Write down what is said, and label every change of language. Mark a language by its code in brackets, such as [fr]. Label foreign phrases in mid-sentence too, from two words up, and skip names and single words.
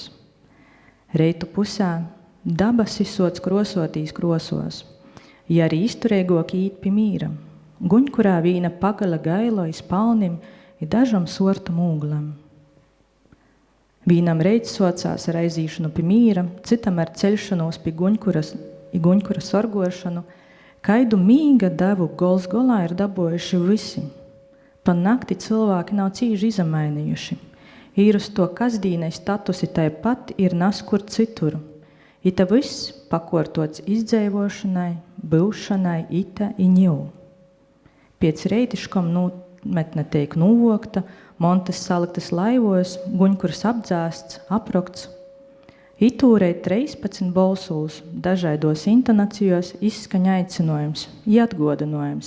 [ltg] Reitu pusē dabas izsots krosotīs krosos, ja arī izturēgok īt pi mīram, guņkurā vīna pagala gailo iz palnim i dažam sortam ūglam. Vīnam reiz socās ar aizīšanu pi mīra, citam ar ceļšanos pi guņkura sorgošanu, kaidu mīga devu gols golā ir dabojuši visi. Pa nakti cilvēki nav cīži izamainījuši. Ir uz to kasdīnai statusi tāpat ir naskur citur. Ita viss pakortots izdzēvošanai, būšanai, ita i ņiu. Piec reitiškom metne teik nūvokta, montes saliktas laivos, guņkurs apdzēsts, aprokts. Itūrei 13 balsūs, dažaidos intonacijos izskaņa aicinojums, atgodinojums.